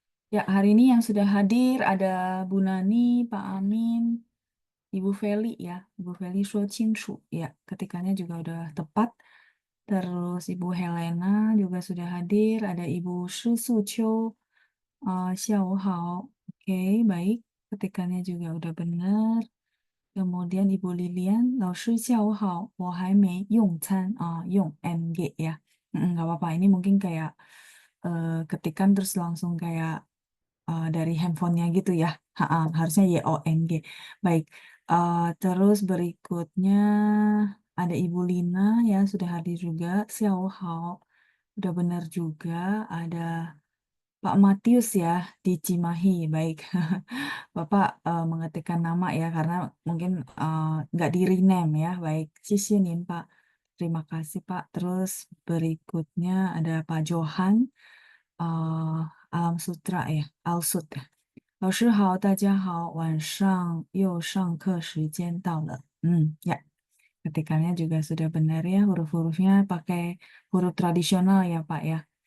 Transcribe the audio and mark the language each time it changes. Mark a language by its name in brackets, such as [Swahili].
[Indonesian] Ya, hari ini yang sudah hadir ada Bu Nani, Pak Amin, Ibu Feli ya. [Chinese] Ibu Feli 说清楚. [Indonesian] Ya, ketikanya juga udah tepat. Terus Ibu Helena juga sudah hadir. Ada Ibu Shi Suqiu. [Chinese] 下午好. [Indonesian] Oke, baik. Ketikannya juga udah benar. Kemudian [Chinese] Ibu Lilian, 老师下午好，我还没用餐 用NG ya. [Indonesian] Nggak apa-apa, ini mungkin kayak ketikan terus langsung kayak dari handphonenya gitu ya. Harusnya YONG. Baik, terus berikutnya ada Ibu Lina ya sudah hadir juga. [Chinese] 下午好, [Indonesian] udah benar juga. Ada Pak Matius ya di Cimahi, baik. Bapak mengetikkan nama ya karena mungkin nggak di rename ya, baik. Sisinin Pak, terima kasih Pak. Terus berikutnya ada Pak Johan, Alam Sutra ya, Alsut ya. [Chinese] 老师好，大家好，晚上又上课时间到了。 [Indonesian] Ya, ketikannya juga sudah benar ya, huruf-hurufnya pakai huruf tradisional ya Pak ya.